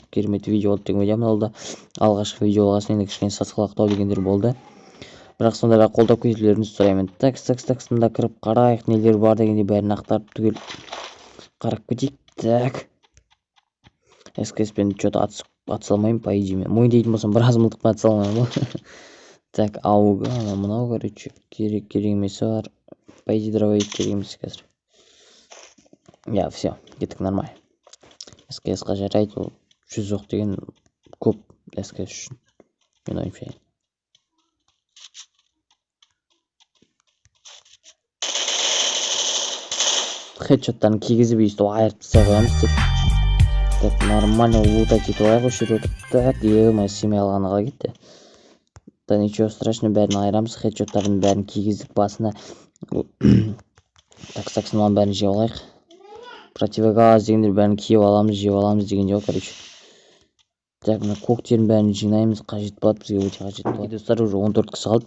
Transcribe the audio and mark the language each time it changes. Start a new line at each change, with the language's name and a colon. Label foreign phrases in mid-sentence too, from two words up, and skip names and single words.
Kazakh: Керемет видео болды деген ойдамын. Ол да алғашқы видео болғасын енді кішкене сасқалақтау дегендер болды. Бірақ сонда да қолдап кетулеріңізді сұраймын. Такс, мында кіріп қарайық, нелер бар дегенде бәрін ақтарып түгел қарап кетейік. Так. СКС-пен что-то атсалмаймын,
Russian: по идее
Kazakh: мен. Мойындайтын болсам біраз мылтықпен атсалмаймын ғой. Так, ауға, мынау короче, керек емесі бар.
Russian: По идее,
Kazakh: дробовик керек емес қазір. Я, все, кеттік нормально. СКС-қа жарайды, ол 100 оқ деген көп СКС үшін. Мен ойымша. Хедшоттарын кигізіп өйстіп айырып тастай қоямыз деп. Так,
Russian: нормально лутать
Kazakh: етіп алайық осы жерде. Так, ема семей алғаны қалай кетті.
Russian: Да ничего страшного,
Kazakh: бәрін айырамыз, хедшоттардың бәрін кигіздік басына. Так, мынаны бәрін жеп алайық. Противогаз дегендер бәрін киіп аламыз деген жоқ, короче. Так, мына коктейлдің бәрін жинаймыз, қажет болады бізге, өте қажет болады. Достар, уже 14 кісі қалды.